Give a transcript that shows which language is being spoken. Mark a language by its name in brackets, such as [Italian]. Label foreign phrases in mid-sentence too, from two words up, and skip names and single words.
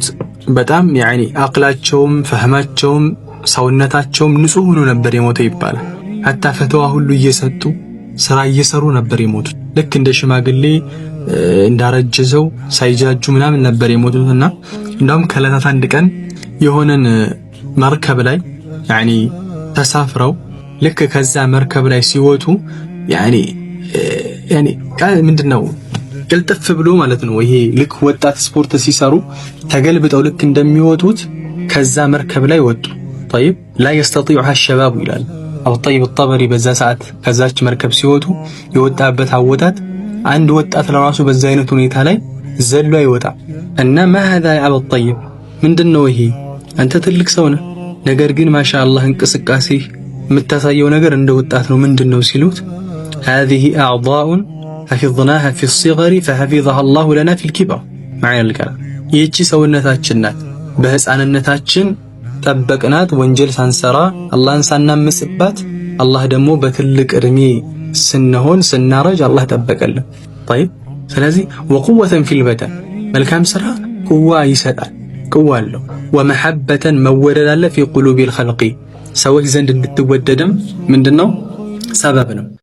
[Amharic] በጣም ያኒ አቅላቸውም ፈህማቸውም ሰውነታቸውም ንጹህ ሆኖ ነበር የሞተው ይባላል hatta ፈተዋ ሁሉ እየሰጡ ስራ እየሰሩ ነበር የሞቱት ልክ እንደ ሽማግሌ እንዳረጀዘው ሳይጃጁ ምናምን ነበር የሞቱትና እንደውም ከለታት አንድ ቀን የሆነን መርከብ ላይ ያኒ ተሳፍረው ልክ ከዛ መርከብ ላይ ሲወጡ ያኒ ምንድነው ቅልጥፍ ብሎ ማለት ነው ይሄ ልክ ወጣት ስፖርት ሲሰሩ ተገልብጠው ልክ እንደሚወጡት ከዛ መርከብ ላይ ወጡ [Arabic] طيب لا يستطيعها الشباب [Amharic] ይላል አቡ ጠይብ الطبري በዛ ሰዓት ከዛች መርከብ ሲወጡ የወጣበት አወጣት አንድ ወጣት ለራሱ በዛ አይነት ሁኔታ ላይ ዘሎ አይወጣ እና [Arabic] ما هذا يا ابو الطيب [Amharic] ምንድነው ይሄ አንተ ትልቅ ሰው ነህ ነገር ግን ማሻአላህ እንቅስቃሴ የምታሳየው ነገር እንደ ወጣት ነው ምንድነው ሲሉት [Arabic] هذه اعضاء حفظناها في الصغر فحفظها الله لنا في الكبر معنى الكلام [Amharic] ይህቺ ሰውነታችን ናት በህፃንነታችን ጠበቅናት ወንጀል ሳንሰራ አላህን ሳናመስባት አላህ ደግሞ በትልቅ እድሜ ስንሆን ስናረጅ አላህ ጠበቀልን طيب ስለዚህ [Arabic] وقوة في البدن [Amharic] መልካም ስራ ቁዋ ይሰጣል ቁዋ አለው ومحبة መወደድ አለ [Arabic] في قلوب الخلق [Amharic] ሰዎች ዘንድ እንድትወደድም ምንድነው ሰበብ ነው